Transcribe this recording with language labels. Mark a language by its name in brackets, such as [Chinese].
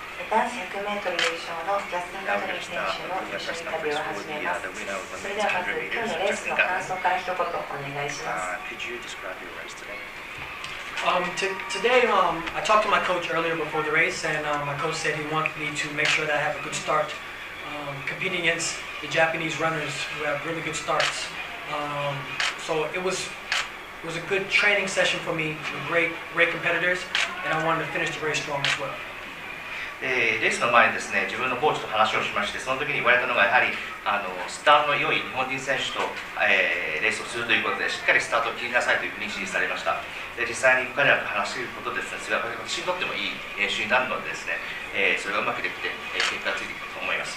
[Japanese] 男子 100m 優勝のジャスティン・ガトリン選手の一緒に旅を始めます。それではまず今日のレースの感想から一言お願いします。 [English] Today, I talked to my coach earlier before the race, and my coach said he wanted me to make sure that I have a good start, competing against the Japanese runners who have really good starts. So it was a good training session for me with great competitors, and I wanted to finish the race strong as well. [Japanese] レースの前にですね、自分のコーチと話をしまして、その時に言われたのがやはりスタートの良い日本人選手と、レースをするということで、しっかりスタートを切りなさいというふうに指示されました。で実際に彼らと話すことですね、それは私にとってもいい練習になるのでですね、それがうまくできて、結果がついてくると思います。